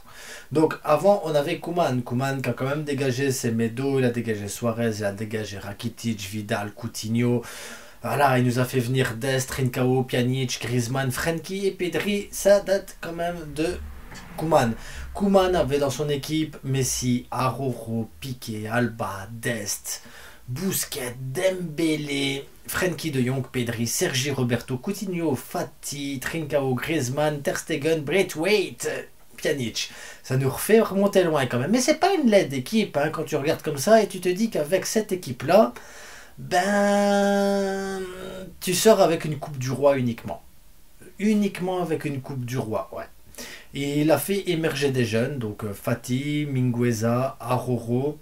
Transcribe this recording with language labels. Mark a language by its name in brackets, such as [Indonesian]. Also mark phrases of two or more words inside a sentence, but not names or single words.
[French] Donc avant, on avait Koeman, Koeman qui a quand même dégagé Semedo, il a dégagé Suarez, il a dégagé Rakitic, Vidal, Coutinho. Voilà, il nous a fait venir Dest, Trincao, Pjanic, Griezmann, Frenkie et Pedri, ça date quand même de Koeman. Koeman avait dans son équipe Messi, Araujo, Piqué, Alba, Dest, Busquets, Dembélé, Frenkie de Jong, Pedri, Sergi Roberto, Coutinho, Fati, Trincao, Griezmann, Ter Stegen, Braithwaite, Pjanic. Ça nous refait remonter loin quand même. Mais c'est pas une laide équipe hein, quand tu regardes comme ça et tu te dis qu'avec cette équipe-là, ben, tu sors avec une Coupe du Roi uniquement. Uniquement avec une Coupe du Roi, ouais. Et il a fait émerger des jeunes, donc Fati, Mingueza, Aroro.